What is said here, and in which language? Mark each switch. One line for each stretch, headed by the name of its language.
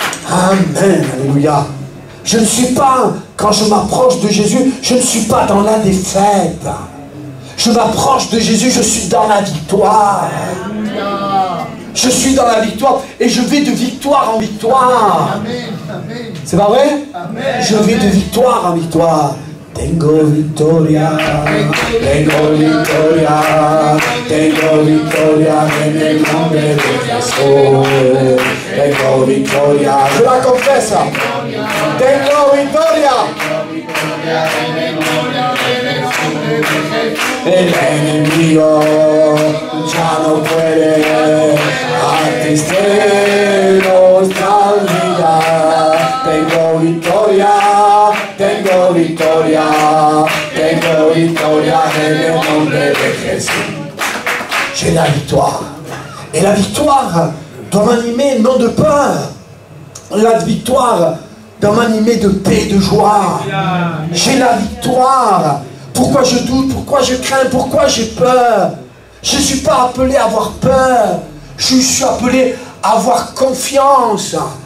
French: Amen, alléluia. Je ne suis pas, quand je m'approche de Jésus, je ne suis pas dans la défaite. Je m'approche de Jésus, je suis dans la victoire. Je suis dans la victoire et je vais de victoire en victoire. C'est pas vrai? Je vais de victoire en victoire.
Spanish: Tengo victoria, tengo victoria, tengo victoria en el nombre de Jesús. Tengo victoria,
French: je la confesse.
Spanish: Tengo victoria. El enemigo ya no puede atristar nuestra vida. Tengo victoria, tengo victoria, tengo victoria en el nombre de Jésus.
French: J'ai la victoire. Et la victoire doit m'animer non de peur. La victoire doit m'animer de paix, de joie. J'ai la victoire. Pourquoi je doute? Pourquoi je crains? Pourquoi j'ai peur? Je ne suis pas appelé à avoir peur. Je suis appelé à avoir confiance.